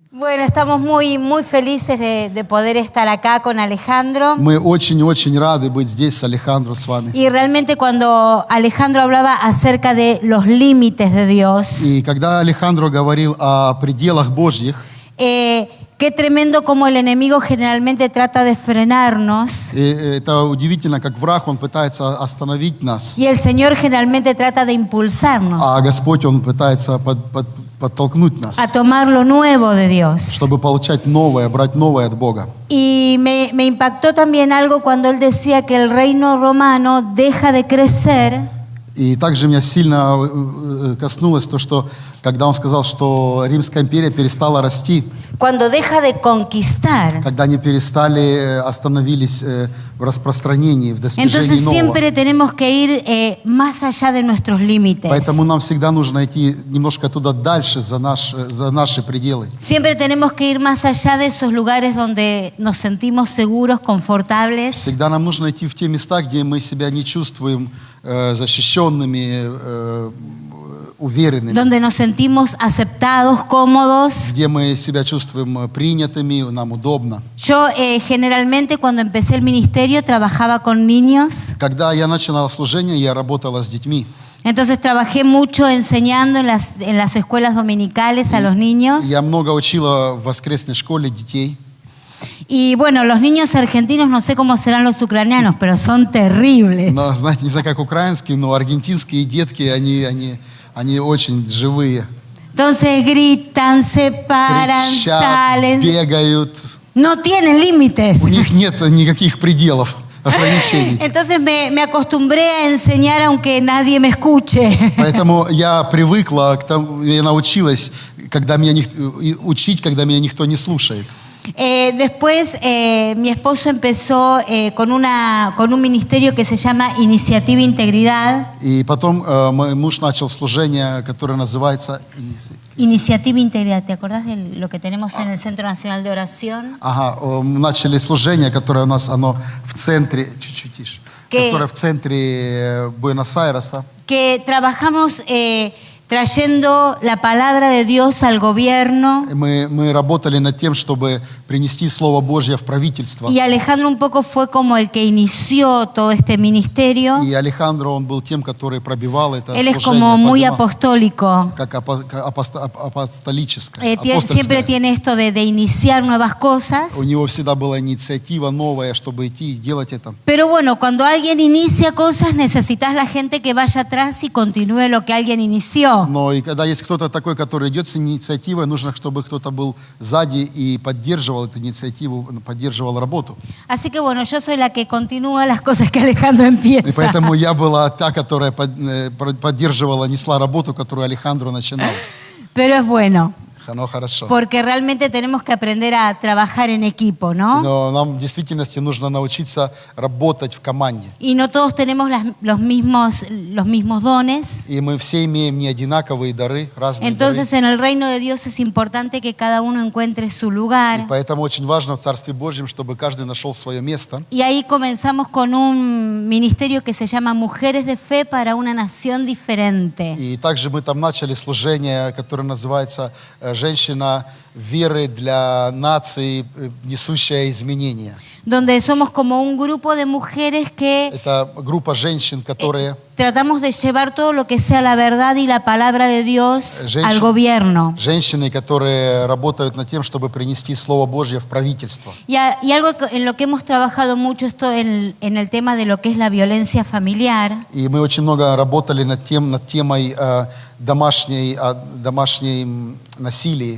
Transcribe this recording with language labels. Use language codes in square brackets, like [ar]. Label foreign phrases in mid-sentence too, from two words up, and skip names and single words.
[es] Bueno, estamos muy felices de poder estar acá con Alejandro. [ru] Мы очень-очень рады быть здесь с Алехандро с вами. [es] Y realmente cuando Alejandro hablaba acerca de los límites de Dios, [ru] И когда Алехандро говорил о пределах Божьих, [es] qué tremendo como el enemigo generalmente trata de frenarnos. [ru] это удивительно, как враг, он пытается остановить нас, [es] Y el Señor generalmente trata de impulsarnos [ru] а Господь, он пытается подтолкнуть нас, [es] a tomar lo nuevo de Dios. [ru] чтобы получать новое, брать новое от Бога. [es] Y me impactó también algo cuando él decía que el reino romano deja de crecer [ru] И также меня сильно коснулось то, что когда он сказал, что Римская империя перестала расти, [es] cuando deja de conquistar. [ru] когда они остановились в распространении, в достижении [es] Entonces [ru] нового. [es] siempre tenemos que ir más allá de nuestros límites. [ru] Поэтому нам всегда нужно идти немножко туда дальше, за наши пределы. [es] Siempre tenemos que ir más allá de esos lugares donde nos sentimos seguros, confortables, [ru] Всегда нам нужно идти в те места, где мы себя не чувствуем защищенными, уверенными, [es] donde nos sentimos aceptados, cómodos. [ru] где мы себя чувствуем принятыми, нам удобно. [es] Yo generalmente cuando empecé el ministerio trabajaba con niños. [ru] Когда я начинал служение, я работала с детьми. [es] Entonces trabajé mucho enseñando en las escuelas dominicales a los niños. [ru] Я много учила в воскресной школе детей. [es] Y bueno, los niños argentinos no sé cómo serán los ucranianos, pero son terribles. [ru] Но, знаете, не знаю, как украинские, но аргентинские детки, они очень живые. [es] Entonces gritan, se paran, [ru] Кричат, [es] salen. [ru] бегают. [es] No tienen límites. [ru] У них нет никаких пределов, ограничений. [es] Entonces me acostumbré a enseñar aunque nadie me escuche. [ru] Поэтому я привыкла к тому, я научилась, учить, когда меня никто не слушает. [es] Después mi esposo empezó con un ministerio que se llama Iniciativa Integridad. [ru] И потом мой муж начал служение, которое называется [es] Iniciativa Integridad. ¿Te acordás de lo que tenemos en el Centro Nacional de Oración? [ru] Ага, мы начали служение, которое у нас, оно в центре, чуть-чуть тише, которое в центре Буэнос-Айреса. [es] Que trabajamos trayendo la palabra de Dios al gobierno. [ru] Мы работали над тем, чтобы принести Слово Божье в правительство. [es] Y Alejandro un poco fue como el que inició todo este ministerio. [ru] И Алехандро, он был тем, который пробивал это [es] Él es [ru] служение, [es] como muy [ru] поднимал, [es] apostólico. [ru] как апостолическое. [es] Siempre tiene esto de iniciar nuevas cosas. [ru] У него всегда была инициатива новая, чтобы идти и делать это. [es] Pero bueno, cuando alguien inicia cosas, necesitas la gente que vaya atrás y continúe lo que alguien inició. [ru] Но и когда есть кто-то такой, который идет с инициативой, нужно, чтобы кто-то был сзади и поддерживал эту инициативу, поддерживал работу. [es] Así que bueno, yo soy la que continúa las cosas que Alejandro empieza. [ru] И поэтому я была та, которая поддерживала, несла работу, которую Алехандро начинал. [es] Pero es bueno. [ru] Ну, хорошо. [es] Porque realmente tenemos que aprender a trabajar en equipo, ¿no? [ru] Но нам в действительности нужно научиться работать в команде. [es] Y no todos tenemos los mismos dones. [ru] И мы все имеем не одинаковые дары, разные [es] Entonces, [ru] дары. [es] en el reino de Dios es importante que cada uno encuentre su [ru] И [es] lugar. [ru] поэтому очень важно в Царстве Божьем, чтобы каждый нашел свое место. [es] Y ahí comenzamos con un ministerio que se llama Mujeres de Fe para una Nación Diferente. [ru] И также мы там начали служение, которое называется «Женщина веры для нации, несущая изменения». [es] Donde somos como un grupo de mujeres que [ru] Это группа женщин, которые [es] tratamos de llevar todo lo que sea la verdad y la palabra de Dios al gobierno. [ru] Женщины, которые работают над тем, чтобы принести Слово Божье в правительство. [es] Y algo en lo que hemos trabajado mucho esto en el tema de lo que es la violencia familiar. [ru] И мы очень много работали над темой домашней насилия.